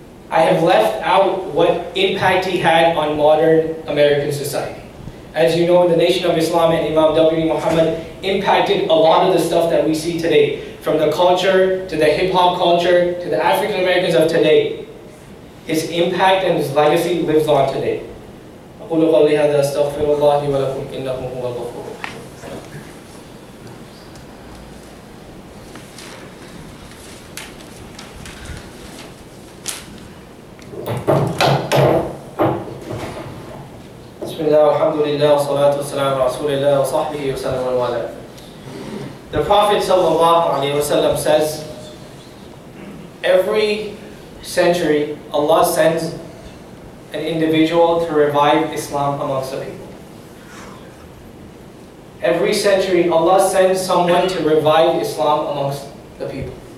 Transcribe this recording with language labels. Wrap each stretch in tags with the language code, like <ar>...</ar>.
<en>I have left out what impact he had on modern American society. As you know, the Nation of Islam and Imam W.D. Muhammad impacted a lot of the stuff that we see today, from the culture, to the hip-hop culture, to the African Americans of today. His impact and his legacy lives on today.</en> <ar>أقول قولي هذا أستغفر الله لي ولكم إنه هو الغفور الرحيم. بسم الله والحمد لله والصلاة والسلام على رسول الله وصحبه وسلم والاه.</ar> <en>The Prophet ﷺ says, every century Allah sends an individual to revive Islam amongst the people. Every century Allah sends someone to revive Islam amongst the people.</en>